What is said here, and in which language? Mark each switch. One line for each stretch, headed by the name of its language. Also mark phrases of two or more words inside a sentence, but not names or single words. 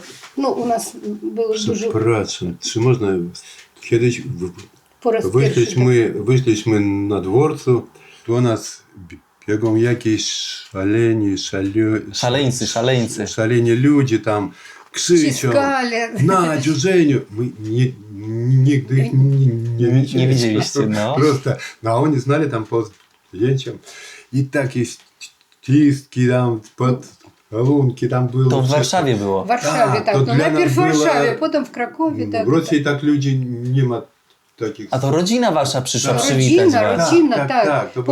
Polish: No, u nas było dużo... Przepraszam, czy można kiedyś Po raz pierwszy. wyszliśmy na dworcu, do nas biegą jakieś szaleni ludzie tam krzyczą. Ściskali.
Russian: Надю, Женю. Мы нигде их не видели.
Polish: Nie widzieliście, no.
Russian: Просто, а они знали там по zdjęciom.
Polish: I takie ściski tam, podzalunki tam było. To w Warszawie było. W Warszawie, Tak, tak. to No, dla najpierw w nas było- Warszawie, potem w Krakowie. Tak, W Rosji tak ludzi nie ma takich... A to rodzina wasza przyszła Tak. przywitać was. Rodzina, Tak, tak. tak, to